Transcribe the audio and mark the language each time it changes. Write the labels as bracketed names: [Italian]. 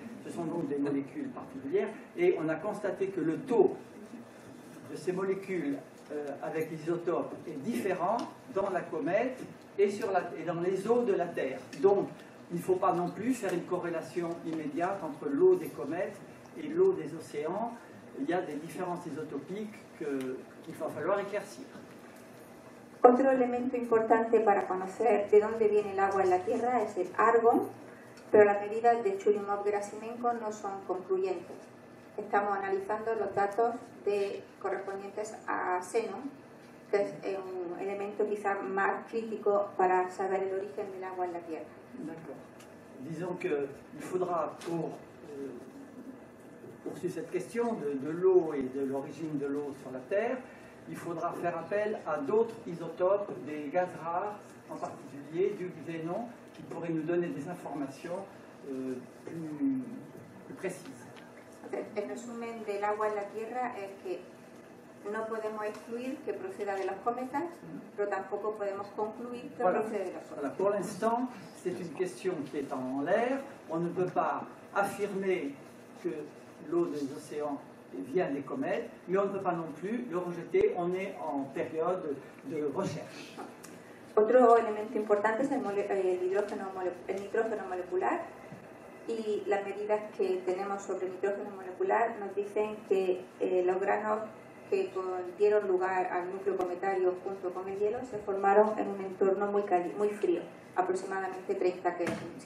[French] Ce sont donc des molécules particulières, et on a constaté que le taux de ces molécules avec l'isotope est différent dans la comète et dans les eaux de la Terre. Donc, il ne faut pas non plus faire une corrélation immédiate entre l'eau des comètes et l'eau des océans. Il y a des différences isotopiques qu'il va falloir éclaircir. [Spanish] Otro elemento importante para conocer de dónde viene el agua en la Tierra es el argón, pero las medidas de Churyumov-Gerasimenko no son concluyentes. Estamos analizando los datos correspondientes a xenón, que es un elemento quizá más crítico para saber el origen del agua en la Tierra. [French] D'accord. Disons qu'il faudra, pour poursuivre cette question de l'eau et de l'origine de l'eau sur la Terre, il faudra faire appel à d'autres isotopes, des gaz rares, en particulier du xénon, qui pourraient nous donner des informations plus précises. [Spanish] El resumen del agua en la Tierra es que no podemos excluir que proceda de los cometas, pero tampoco podemos concluir que procede de los cometas. [French] Voilà. Pour l'instant, c'est une question qui est en l'air. On ne peut pas affirmer que l'eau des océans vient des comètes, mais on ne peut pas non plus le rejeter. On est en période de recherche. [Spanish] Otro elemento importante es el nitrógeno molecular, y las medidas que tenemos sobre el nitrógeno molecular nos dicen que los granos que dieron lugar al núcleo cometario junto con el hielo se formaron en un entorno muy frío, aproximadamente 30 Kelvin.